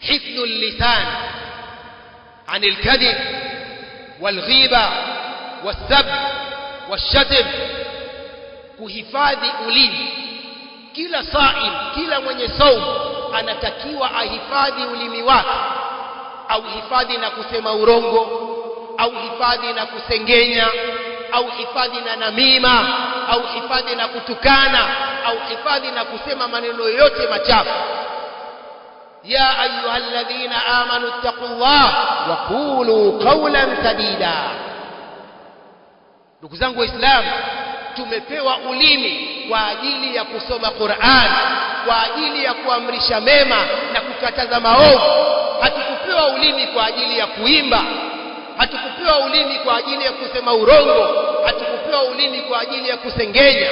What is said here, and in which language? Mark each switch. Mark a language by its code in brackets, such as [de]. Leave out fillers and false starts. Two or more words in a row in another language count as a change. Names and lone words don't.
[ar] حفظ اللسان عن الكذب والغيبة والسب والشتم. [sw] Kuhifadhi ulimi. Kila saim, kila mwenye saumu anatakiwa ahifadhi ulimi wake, au hifadhi na kusema urongo, au hifadhi na kusengenya, au hifadhi na namima, au hifadhi na kutukana, au hifadhi na kusema maneno yote machafu. [ar] يا أيها الذين آمنوا اتقوا الله وقولوا قولا سديدا. [sw] Ndugu zangu Waislamu, tumepewa ulimi kwa ajili ya kusoma Qur'an, kwa ajili ya kuamrisha mema na kukataza maovu. Hatukupewa ulimi kwa ajili ya kuimba, hatukupewa ulimi kwa ajili ya kusema urongo, hatukupewa ulimi kwa ajili ya kusengenya.